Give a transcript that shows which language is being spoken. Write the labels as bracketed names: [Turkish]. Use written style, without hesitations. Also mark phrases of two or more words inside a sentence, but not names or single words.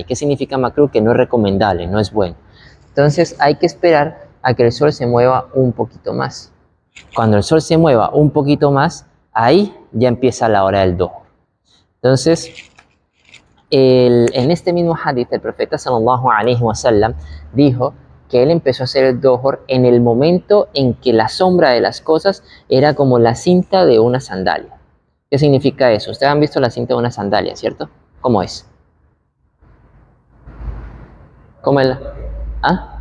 [Spanish] ¿Qué significa makruh? Que no es recomendable, no es bueno. Entonces hay que esperar a que el sol se mueva un poquito más. Cuando el sol se mueva un poquito más, ahí ya empieza la hora del dohor. Entonces, en este mismo hadith, el profeta [Arabic] صلى الله عليه وسلم [Spanish] dijo que él empezó a hacer el dohor en el momento en que la sombra de las cosas era como la cinta de una sandalia. ¿Qué significa eso? Ustedes han visto la cinta de una sandalia, ¿cierto? ¿Cómo es? ¿Cómo es? ¿Ah?